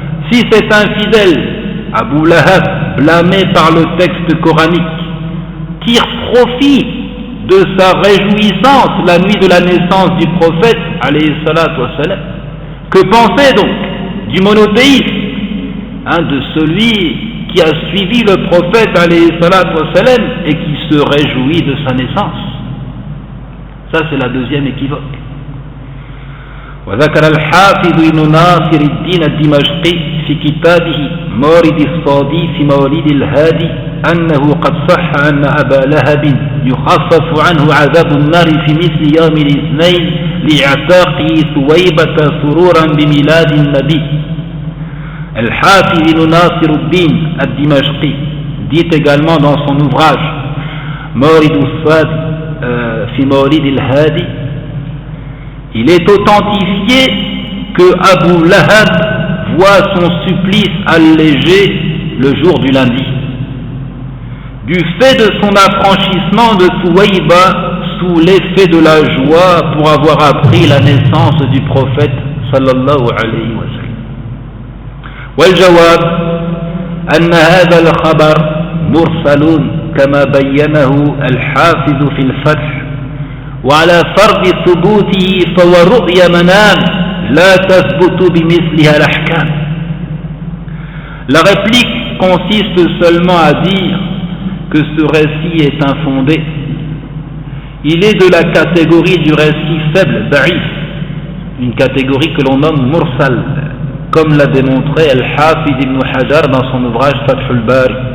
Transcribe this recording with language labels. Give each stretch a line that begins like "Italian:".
French: Si c'est un fidèle, Abu Lahab, blâmé par le texte coranique, tire profit de sa réjouissance la nuit de la naissance du prophète, alayhi salatu wassalam, que penser donc du monothéisme, de celui qui a suivi le prophète, alayhi salatu wassalam, et qui se réjouit de sa naissance? Ça c'est la deuxième équivoque.
Arabic: وذكر الحافظ ابن ناصر الدين الدمشقي في كتابه مورد الصادي في مولد الهادي أنه قد صح أن أبا لهب يخفف عنه عذاب النار في مثل يوم الاثنين لإعتاقه ثويبة سرورا بميلاد النبي.
French: الحافظ ابن ناصر الدين الدمشقي dit également dans son ouvrage مورد الصادي في مولد الهادي, il est authentifié que Abu Lahab voit son supplice allégé le jour du lundi du fait de son affranchissement de Suwayba sous l'effet de la joie pour avoir appris la naissance du prophète sallallahu alayhi wa sallam.
Arabic: والجواب أن هذا الخبر مرسل كما بينه الحافظ في الفتح وعلى فرض ثبوته فهو رؤيا منام لا تثبت بمثلها الأحكام.
French: La réplique consiste seulement à dire que ce récit est infondé. Il est de la catégorie du récit faible, da'if, une catégorie que l'on nomme mursal, comme l'a démontré Al-Hafid ibn Hajar dans son ouvrage Fath al-Bari.